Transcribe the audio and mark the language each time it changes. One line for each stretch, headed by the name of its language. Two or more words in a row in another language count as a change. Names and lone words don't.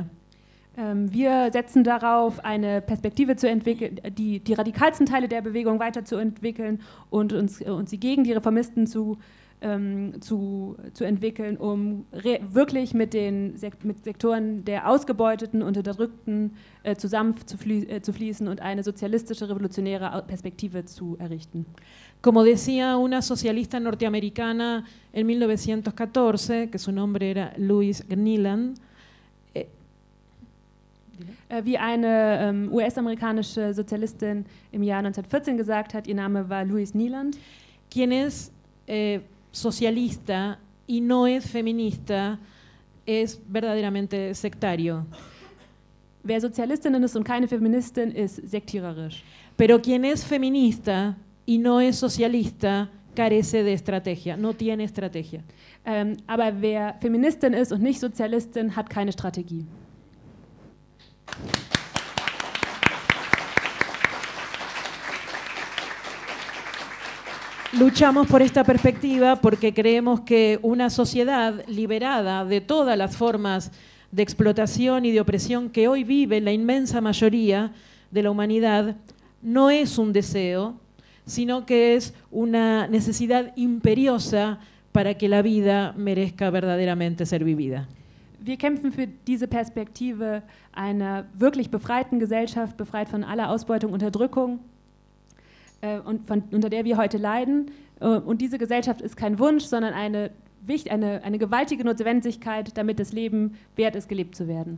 German: Wir setzen darauf, eine Perspektive zu entwickeln, die radikalsten Teile der Bewegung weiterzuentwickeln und sie gegen die Reformisten zu entwickeln, um wirklich mit Sektoren der Ausgebeuteten und Unterdrückten zusammenzufließen und eine sozialistische, revolutionäre Perspektive zu errichten.
Spanish: Como decía una socialista norteamericana en 1914, que su nombre era Louise Gneeland,
German: Wie eine US-amerikanische Sozialistin im Jahr 1914 gesagt hat, ihr Name war Louise Neeland.
Spanish: Quien es socialista y no es feminista es verdaderamente sectario.
German: Wer Sozialistin ist und keine Feministin, ist sektiererisch.
Spanish: Pero quien es feminista y no es socialista carece de estrategia, no tiene estrategia.
German: Aber wer Feministin ist und nicht Sozialistin, hat keine Strategie.
Spanish: Luchamos por esta perspectiva porque creemos que una sociedad liberada de todas las formas de explotación y de opresión que hoy vive la inmensa mayoría de la humanidad no es un deseo, sino que es una necesidad imperiosa para que la vida merezca verdaderamente ser vivida.
German: Wir kämpfen für diese Perspektive einer wirklich befreiten Gesellschaft, befreit von aller Ausbeutung, Unterdrückung, unter der wir heute leiden. Und diese Gesellschaft ist kein Wunsch, sondern eine gewaltige Notwendigkeit, damit das Leben wert ist, gelebt zu werden.